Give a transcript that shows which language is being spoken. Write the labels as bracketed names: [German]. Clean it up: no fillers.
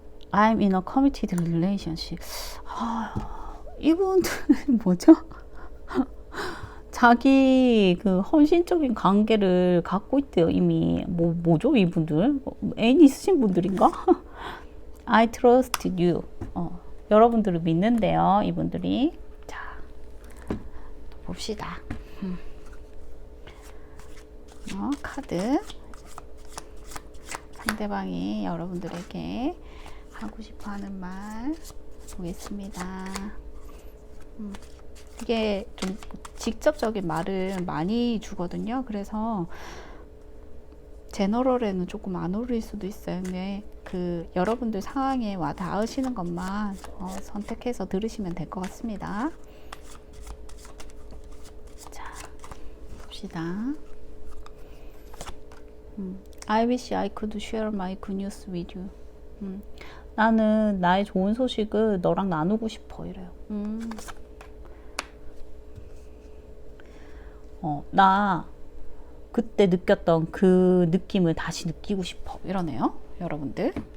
[English] I'm in a committed relationship. [Korean] 이분들은 뭐죠? 자기 그 헌신적인 관계를 갖고 있대요, 이미. 뭐죠, 이분들? 애인 있으신 분들인가? [English] I trust you. [Korean] 여러분들을 믿는데요, 이분들이. 자, 봅시다. 카드. 상대방이 여러분들에게 하고 싶어 하는 말 보겠습니다. 이게 좀 직접적인 말을 많이 주거든요. 그래서 제너럴에는 조금 안 어울릴 수도 있어요. 근데 그 여러분들 상황에 와 닿으시는 것만 선택해서 들으시면 될 것 같습니다. 자, 봅시다. [English] I wish I could share my good news with you. [Korean] 나는 나의 좋은 소식을 너랑 나누고 싶어, 이래요. 나 그때 느꼈던 그 느낌을 다시 느끼고 싶어, 이러네요, 여러분들.